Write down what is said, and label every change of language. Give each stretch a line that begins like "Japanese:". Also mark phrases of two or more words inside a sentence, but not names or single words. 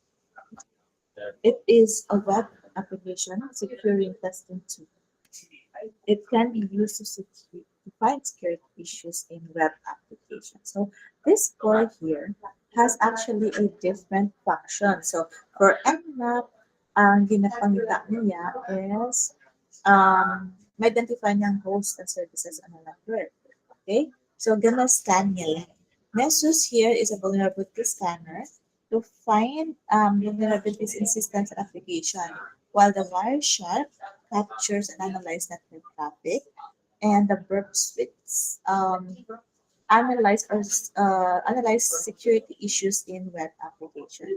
English: It is a web application securing testing tool. It can be used to find security issues in web applications. So this core here has actually a different function. So for Nmap,
Hiligaynon: ang ginapangita niya
English: is
Hiligaynon: ma-identify niya ang
English: host and services on a network. Okay? So gonna scan
Hiligaynon: niya lang.
English: Nessus here is a vulnerability scanner to find vulnerabilities in systems and application, while the Wireshark captures and analyzes network traffic, and the Burp Suites analyze security issues in web application.